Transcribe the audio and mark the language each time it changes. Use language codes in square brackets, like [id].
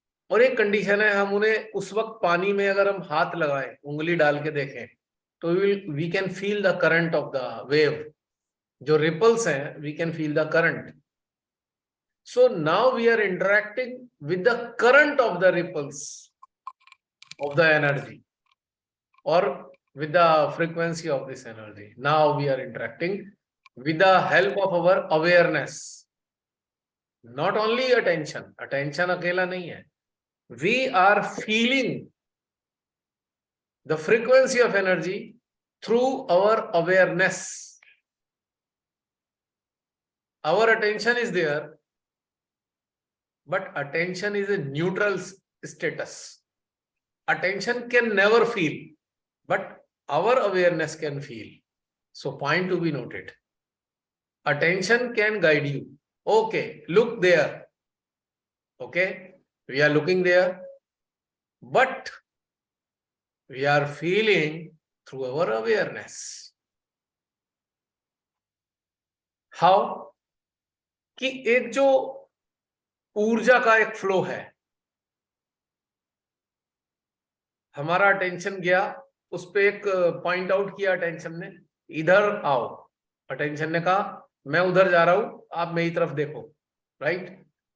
[hi] और एक कंडीशन है, हम उन्हें उस वक्त पानी में अगर हम हाथ लगाएं, उंगली डाल के देखें, तो [en] We can feel the current of the wave. जो ripples हैं, we can feel the current. So now we are interacting with the current of the ripples of the energy or with the frequency of this energy. Now we are interacting with the help of our awareness, not only attention [hi] अकेला नहीं है। [en] We are feeling the frequency of energy through our awareness. Our attention is there, but attention is a neutral status. Attention can never feel, but our awareness can feel. So point to be noted. Attention can guide you. Okay, look there. Okay, we are looking there, but we are feeling through our awareness. [hi] How कि एक जो ऊर्जा का एक flow है, हमारा attention गया उस पे, एक पॉइंट आउट किया अटेंशन ने, इधर आओ, अटेंशन ने कहा मैं उधर जा रहा हूं, आप मेरी तरफ देखो, राइट।